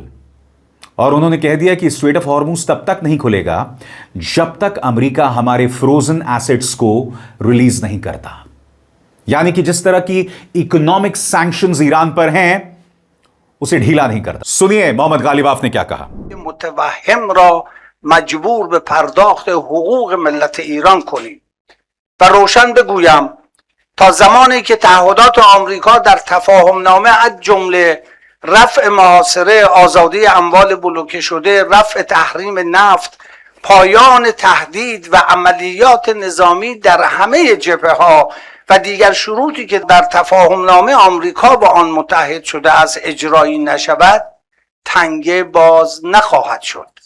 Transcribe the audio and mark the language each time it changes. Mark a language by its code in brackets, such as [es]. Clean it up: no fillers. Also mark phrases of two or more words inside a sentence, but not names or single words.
[hi] और उन्होंने कह दिया कि स्ट्रेट ऑफ हॉर्मुज तब तक नहीं खुलेगा जब तक अमेरिका हमारे [en] frozen assets [hi] को रिलीज नहीं करता। यानी कि जिस तरह की [en] economic sanctions [hi] ईरान पर हैं उसे ढीला नहीं करता। सुनिए मोहम्मद गालिबाफ ने क्या कहा। [fa] متوهم را مجبور به پرداخت حقوق ملت ایران کنیم و روشن بگویم تا زمانی که تعهدات آمریکا در تفاهمنامه از جمله رفع محاصره، آزادی اموال بلوکه شده، رفع تحریم نفت، پایان تهدید و عملیات نظامی در همه جبهه‌ها و دیگر شروطی که در تفاهمنامه آمریکا با آن متحد شده از اجرایی نشود، تنگه باز نخواهد شد.